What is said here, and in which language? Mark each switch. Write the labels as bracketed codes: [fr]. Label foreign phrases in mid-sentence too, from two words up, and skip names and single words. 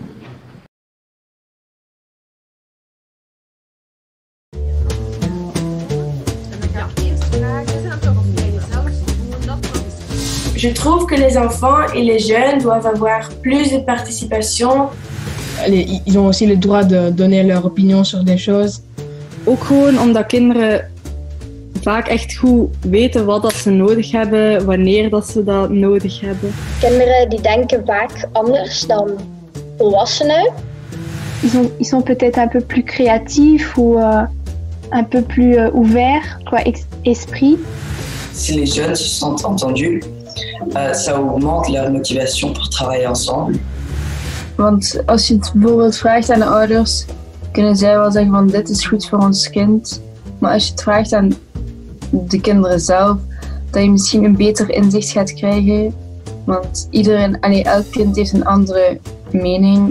[fr] Je trouve que les enfants et les jeunes doivent avoir plus de participation. Ils ont aussi le droit de donner leur opinion sur des choses. [nl] Ook gewoon omdat kinderen vaak echt goed weten wat dat ze nodig hebben, wanneer dat ze dat nodig hebben. Kinderen die denken vaak anders dan volwassenen. [fr] Ils sont peut-être un peu plus créatifs ou un peu plus ouverts, esprit. Si les jeunes se sentent entendus, ça augmente leur motivation pour travailler ensemble. [nl] Want als je het bijvoorbeeld vraagt aan de ouders, kunnen zij wel zeggen van dit is goed voor ons kind. Maar als je het vraagt aan de kinderen zelf, dat je misschien een beter inzicht gaat krijgen. Want elk kind heeft een andere mening.